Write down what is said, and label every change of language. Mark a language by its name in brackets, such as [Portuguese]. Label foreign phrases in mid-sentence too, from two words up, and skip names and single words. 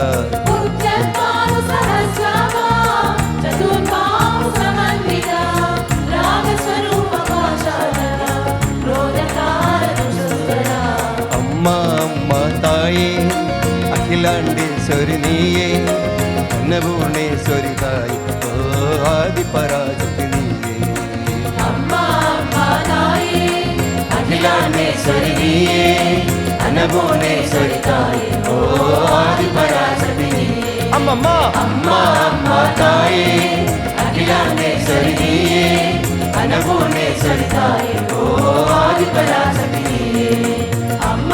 [Sanskrit] उद्यद्भानु सहस्राभा चतुर्बाहु समन्विता रागस्वरूप पाशाढ्य क्रोधकारण कुशोज्वला [Tamil] அம்மா அம்மா தாயே அகிலாண்டேஸ்வரி நீயே அன்னபூர்ணேஸ்வரி தாயே ஓ ஆதி பராசக்தி நீயே அம்மா அம்மா தாயே அகிலாண்டேஸ்வரி அன்னபூர்ணேஸ்வரி நீயே அன்னபூர்ணேஸ்வரி தாயே ஓ ஆதி பராசக்தி நீயே அம்மம்மா அம்மா அம்மா தாயே அகிலாண்டேஸ்வரி நீயே அன்னபூர்ணேஸ்வரி தாயே ஓ ஆதி பராசக்தி நீயே அம்மா